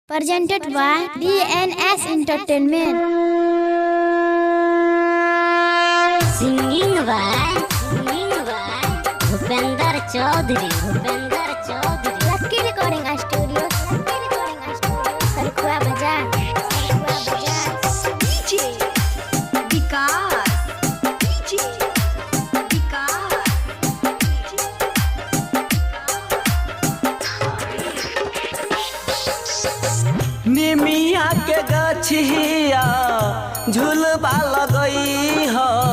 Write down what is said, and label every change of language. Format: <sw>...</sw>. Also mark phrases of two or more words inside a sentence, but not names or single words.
<en>Presented by DNS Entertainment. Singing by Bhupender Chaudhary. Lucky Recording Studio. Sarkhua Bazaar. DJ Vikas.</en> <bho>निमिया के गछिया झुलबा लगई हो।</bho>